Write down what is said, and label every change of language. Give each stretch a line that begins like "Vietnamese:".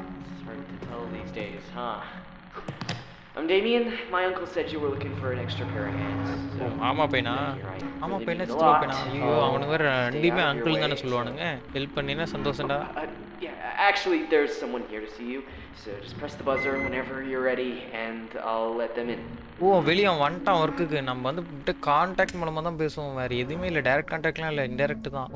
English: It's hard to tell these days, huh? I'm Damien. My uncle said you were looking for an extra pair of hands. So,
Tamil: ஆமாம் பையனா? ஆமாம் பையனா, சித்தப்பா பையனா? ஐயோ, அவனுக்கு வேறு 2மே அங்கிள் தானே சொல்லுவானுங்க. ஹெல்ப் பண்ணினா சந்தோஷம்டா.
English: Yeah, actually, there's someone here to see you. So just press the buzzer whenever you're ready, and I'll let them in.
Tamil: ஓ, வெளியே அவன் வந்துட்டான் ஒர்க்குக்கு. நம்ம வந்து கான்டாக்ட் மூலமாக தான் பேசுவோம், வேறு எதுவுமே இல்லை. டைரக்ட் கான்டாக்ட்லாம் இல்லை, இன்டெரக்ட் தான்.